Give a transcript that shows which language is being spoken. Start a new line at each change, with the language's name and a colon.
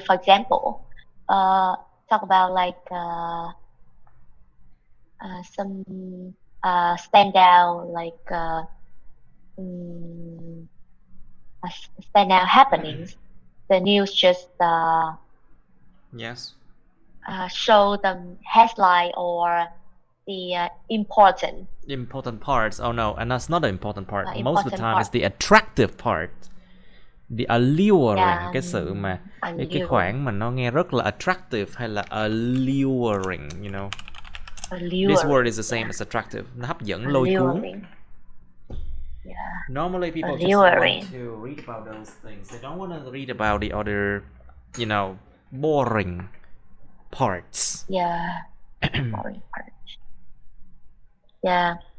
English: For example, talk about like some standout like standout happenings. The news just Yes. Show the headline or the important parts. Oh no, and that's not the important part. Most of the time part. it's the attractive part. The alluring,
Vietnamese: cái sự mà cái khoảng mà nó nghe rất là attractive hay là alluring,
English: you know. Alluring. This word is the same as attractive.
Vietnamese: Nó hấp dẫn, lôi cuốn.
English: Yeah. Normally people just want to read about those things. They don't want to read about the other, you know, boring parts. Yeah. Boring parts. Yeah.